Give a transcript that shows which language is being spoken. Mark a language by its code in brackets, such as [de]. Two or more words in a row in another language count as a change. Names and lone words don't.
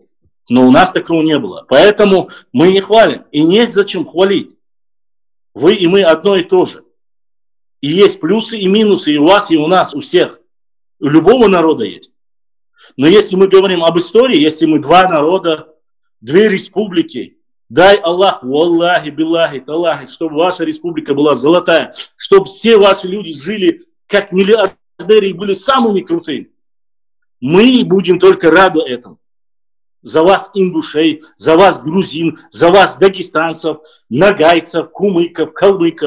[ru] Но у нас такого не было. Поэтому мы не хвалим. И нет зачем хвалить. Вы и мы одно и то же. И есть плюсы и минусы и у вас, и у нас, у всех. У любого народа есть. Но если мы говорим об истории, если мы два народа, две республики, дай Аллах, [ar] والله بالله تالله, [ru] чтобы ваша республика была золотая, чтобы все ваши люди жили как миллиардеры и были самыми крутыми. Мы будем только рады этому. За вас ингушей, за вас грузин, за вас дагестанцев, нагайцев, кумыков, калмыков.